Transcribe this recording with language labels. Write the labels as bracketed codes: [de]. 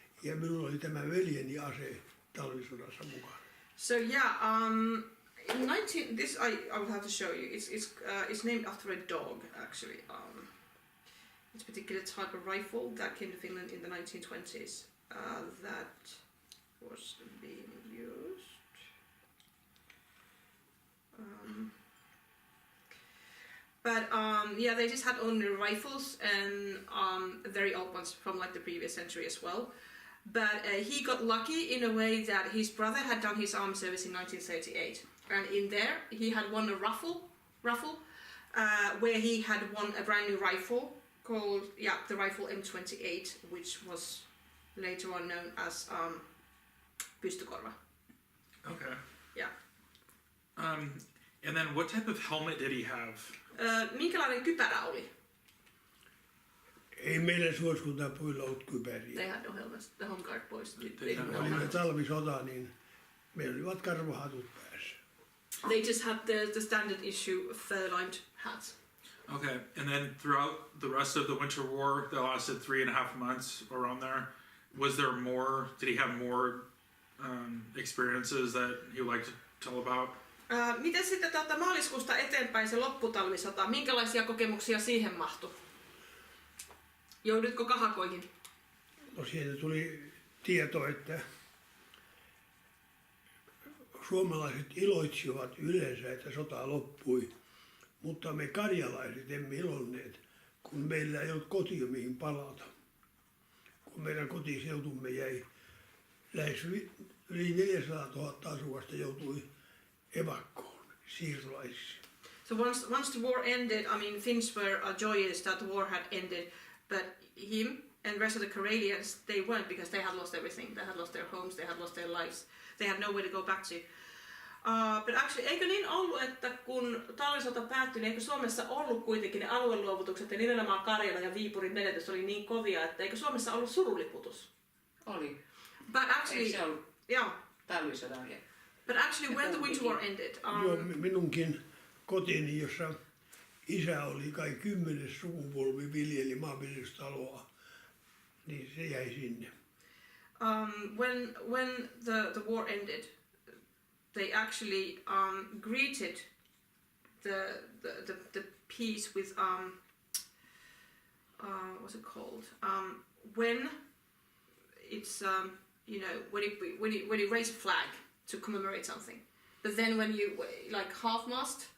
[fi] Ja minulla oli tämä veljeni ase talvisodassa mukana. [en] So yeah, in 19 this I will have to show you. It's named after a dog actually. It's a particular type of rifle that came to Finland in the 1920s. That was being used. Yeah, they just had only rifles and very old ones from like the previous century as well. But he got lucky in a way that his brother had done his army service in 1938, and in there he had won a raffle where he had won a brand new rifle called the rifle M28, which was later on known as pystykorva. Okay. Yeah. And then what type of helmet did he have? [fi] Minkälainen kypärä oli? Ei meillä suosikuntapuilla ollut kypäriä. [en] They had no helmets. The Home Guard boys They didn't had know. [fi] Oli talvisota, niin meillä olivat karvahatut päässä. [en] They just had the standard issue fur-lined hats. Okay, and then throughout the rest of the Winter War, that lasted 3.5 months around there, was there more, did he have more experiences that he would like to tell about? [fi] Miten sitten maaliskuusta eteenpäin se lopputalvisota, minkälaisia kokemuksia siihen mahtui? Joudutko kahakoihin? No siitä tuli tieto, että suomalaiset iloitsivat yleensä, että sota loppui, mutta me karjalaiset emme ilonneet, kun meillä ei ollut kotia mihin palata. Kun meidän kotiseutumme jäi lähes yli 400 000 asukasta joutui evakkoon. siirtolaisiksi. [en] So once the war ended, I mean, Finns were joyous that the war had ended, but him and the rest of the Karelians, they weren't, because they had lost everything. They had lost their homes, they had lost their lives. They had nowhere to go back to. But actually, [fi] eikö niin ollut, että kun talvisota päättyi, niin eikö Suomessa ollut kuitenkin ne alueluovutukset ja nimenomaan Karjala ja Viipurin menetys oli niin kovia, että eikö Suomessa ollut suruliputus? Oli. [en] But actually, [fi] Eikö se ollut [en] yeah. [fi] talvisodan jälkeen? [en] But actually, when the Winter War ended, [fi] Joo, minunkin kotini, jossa isä oli kai 10. sukupolvi viljeli maanviljelystaloa, niin se jäi sinne. [en] when the war ended, they actually greeted the peace with what's it called? When it's you know, when you raise a flag to commemorate something, but then when you like half-mast,